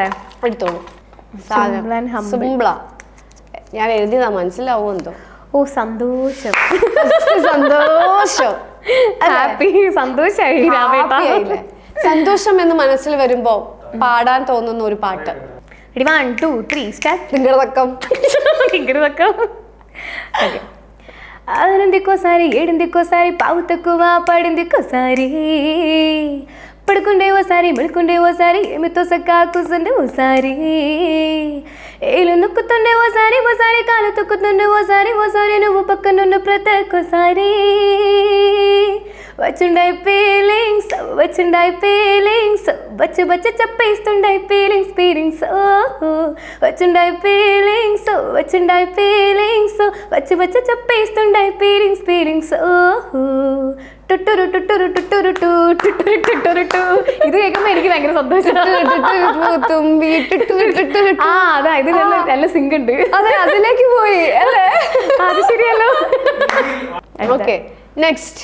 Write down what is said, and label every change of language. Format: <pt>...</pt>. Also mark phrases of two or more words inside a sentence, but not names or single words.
<ml>എടുത്തോളൂ. സിംപിളാ. ഞാൻ എഴുതിയതാ, മനസ്സിലാവോ എന്തോ. സന്തോഷം. സന്തോഷം. ഹാപ്പി. സന്തോഷായി. സന്തോഷം എന്ന് മനസ്സിൽ വരുമ്പോ പാടാൻ തോന്നുന്ന ഒരു പാട്ട്. 1 2 3 സ്റ്റാർട്ട്. തിങ്കടതക്കം.</ml> <te>ఆనందికోసారి ఏడిందికోసారి పావు తక్కువ పడిందికోసారి పడుకుండే ఓసారి మెడుకుండే ఓసారి ఏమితో సక్కా కూర్చుండే ఓసారి ఏలు నొక్కుతుండే ఓసారి ఓసారి కాలు తొక్కుతుండే ఓసారి ఓసారి నువ్వు పక్కనున్న ప్రతి ఒక్కసారి వచ్చుండాయి ఫీలింగ్స్ వచ్చి వచ్చి చెప్పేస్తుండాయి ఫీలింగ్స్ వచ్చుండాయి ఫీలింగ్స్ వచ్చి వచ్చి చెప్పేస్తుండాయి ഫീലിങ്സ് ടുട്ടുരു ടുട്ടുരു ടുട്ടുരു ടു ടുട്ടുരു ടുട്ടുരു ടു.</te> <ml>ഇത് കേൾക്കുമ്പോ എനിക്ക് ഭയങ്കര സന്തോഷം. അതാ, ഇത് നല്ല സിങ്ക് ഉണ്ട്. അതെ, അതിലേക്ക് പോയി അല്ലേ? അത് ശരിയല്ലോ.</ml> <en>okay, next.</en>